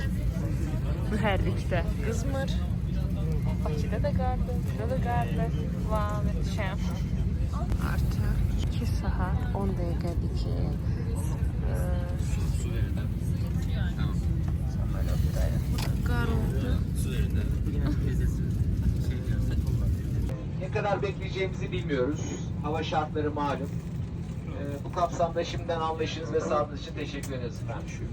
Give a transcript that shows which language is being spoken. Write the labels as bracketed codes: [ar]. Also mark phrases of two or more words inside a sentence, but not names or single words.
[az] Mühərrikdə qızmır. Bakıda da qardır, burada da qardır. Vav, mütəşəm. Artıq 2 saat 10 dəqiqədir ki qar oldu. [tr] Ne kadar bekleyeceğimizi bilmiyoruz. Hava şartları malum. Bu kapsamda şimdiden anlayışınız ve sabrınız için teşekkür ederiz efendim.